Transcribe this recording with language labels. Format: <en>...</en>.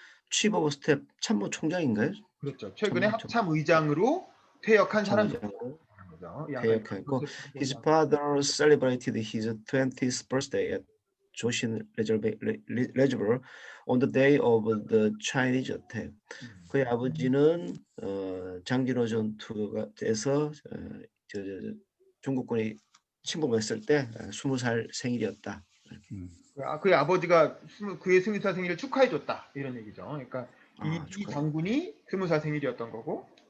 <en>Chief of Staff</en> <ko>참모총장인가요? 그렇죠. 최근에 합참 의장으로 퇴역한 사람이 참모장으로 거죠. 퇴역했고,</ko> <en>his father celebrated his 20th birthday at 조신 reservoir on the day of the Chinese attack.</en> <ko>그의 아버지는 장진호 전투에서 중국군이 침공했을 때 20살 생일이었다. 그의 아버지가 그의 20살 생일을 축하해줬다 이런 얘기죠. 그러니까 이 축하해. 장군이 20살 생일이었던 거고.</ko>